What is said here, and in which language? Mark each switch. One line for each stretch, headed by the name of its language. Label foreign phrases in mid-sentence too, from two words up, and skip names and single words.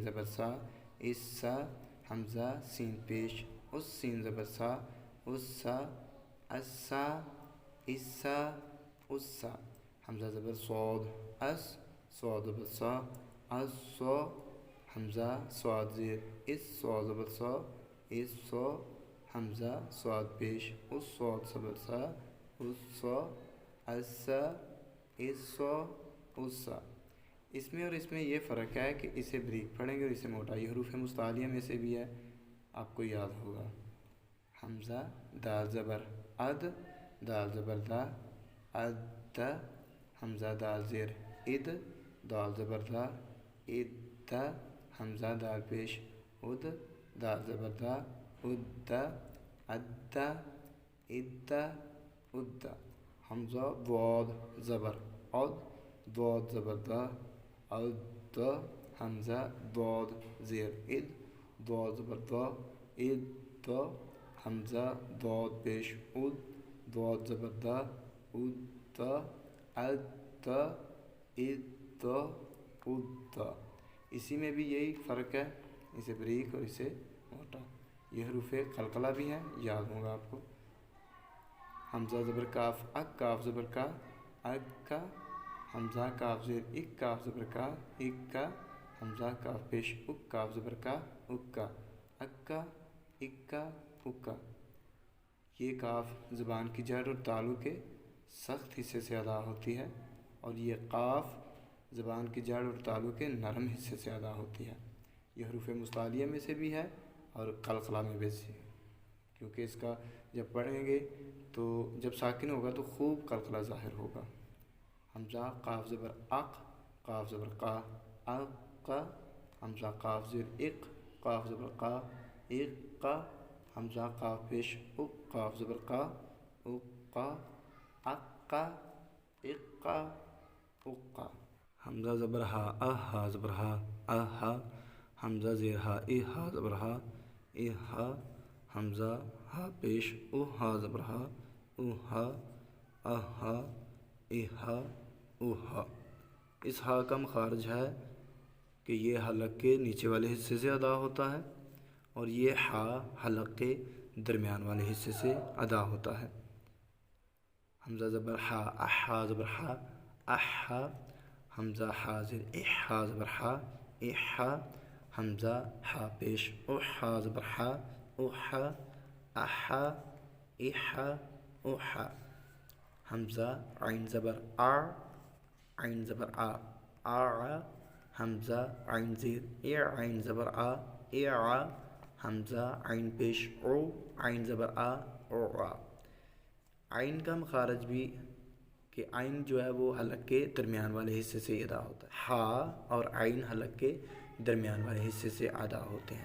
Urdu: زبر سا، اسا، حمزہ سین پیش اس، سین زبر سا، اسا، اسا، اسا، اسا، حمزہ زبر صاد اس، صاد زبر سا، اسا، حمزہ صاد زیر اس، صاد زبر سا، اسا، حمزہ صاد پیش اس، صاد زبر سا، اسا، اسا، اسا، اسا۔ اس میں اور اس میں یہ فرق ہے کہ اسے بریک پڑھیں گے اور اسے موٹا۔ یہ حروف مستعلیہ میں سے بھی ہے، آپ کو یاد ہوگا۔ حمزہ دال زبر اد، دال زبر دا، ادا، حمزہ دال زیر اد، دال زبر دا، اد، حمزہ دال پیش اد، دال زبر دا، اد، اد، اد، اد، حمزہ ضاد زبر عد، ضاد زبر دا، عد، حمزہ ضاد زیر اد، ضاد زبر دا، اد، حمزہ ضاد پیش اد، ضاد زبر دا، اد، اد، اد، اد۔ اسی میں بھی یہی فرق ہے، اسے بریک اور اسے موٹا۔ یہ حروف قلقلہ بھی ہیں، یاد ہوگا آپ کو۔ حمزہ زبر کاف اک، کاف زبر کا، اک کا، حمزہ کاف زیر اک، کاف زبر کا، اک کا، حمزہ کاف پیش اک، کاف زبر کا، اک کا، اک کا، اک کا، اک کا۔ یہ کاف زبان کی جڑ اور تالو کے سخت حصے سے ادا ہوتی ہے، اور یہ قاف زبان کی جڑ اور تالو کے نرم حصے سے ادا ہوتی ہے۔ یہ حروف مستعلیہ میں سے بھی ہے اور قلقلہ میں بھی سے، کیونکہ اس کا جب پڑھیں گے تو جب ساکن ہوگا تو خوب قلقلہ ظاہر ہوگا۔ حمزہ قاف زبر اق، قاف زبر قا، اق، حمزہ قاف زیر اق، قاف زبر قا، اق، حمزہ قاف پیش اق، قاف زبر قا، اق، اق، اق، اق۔ حمزہ زبر ہا اہ، ہا زبر ہا، اہ، حمزہ زیر ہا ای، ہا زبر ہا، اہ، حمزہ ہا پیش او، ہا زبر ہا، اوہ، اہ، اہ، اوہ۔ اس ہا کا مخارج ہے کہ یہ حلق کے نیچے والے حصے سے ادا ہوتا ہے، اور یہ ہا حلق کے درمیان والے حصے سے ادا ہوتا ہے۔ حمزہ زبر ہا اح، ہا زبر ہا، اح، حمزہ ہا زیر اح، ہا زبر ہا، اح، حمزہ ہا پیش او، ہا زبر ہا، اوہ، اح، اح، اوہ۔ حمزہ عین زبر آ، عین زبر آ، آ، حمزہ عین زیر اے، عین زبر آ، اے، حمزہ عین پیش او، عین زبر آ، او۔ عین کا مخارج بھی کہ عین جو ہے وہ حلق کے درمیان والے حصے سے ادا ہوتا ہے، ہا اور عین حلق کے درمیان والے حصے سے ادا ہوتے ہیں۔